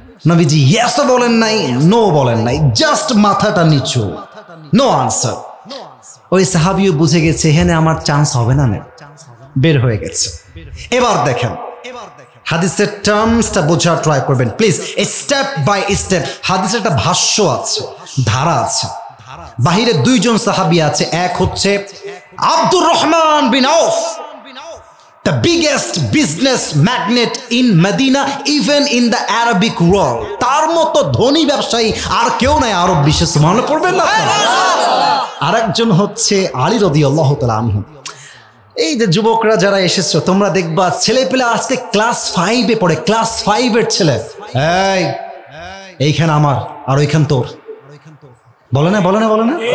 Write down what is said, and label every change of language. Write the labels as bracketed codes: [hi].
[bn] নবীজি ইয়েসও বলেন নাই, নো বলেন নাই, জাস্ট মাথাটা নিচু, নো আনসার। ওই সাহাবীও বুঝে গেছে এখানে আমার চান্স হবে না, বের হয়ে গেছে। এবার দেখেন হাদিসের টার্মসটা বোঝার ট্রাই করবেন প্লিজ, স্টেপ বাই স্টেপ। হাদিসের একটা ভাষ্য আছে, ধারা আছে। বাহিরে 2 জন সাহাবী আছে, এক হচ্ছে আব্দুর রহমান বিন আউফ, [en] the biggest business magnate in Medina, even in the Arabic world. [bn] তার মতো ধনী ব্যবসায়ী আর কেউ নাই আরব বিশ্বে। সুবহানাল্লাহ পড়বেন না? আরেকজন হচ্ছে আলী রাদিয়াল্লাহু তাআলা আনহু। এই যে যুবকরা যারা এসেছো, তোমরা দেখবা ছেলে পেলে আজকে ক্লাস 5-এ পড়ে, ক্লাস 5-এর ছেলে, এই এইখানে আমার আর ওইখান তোর, বলে না বলে না বলে না?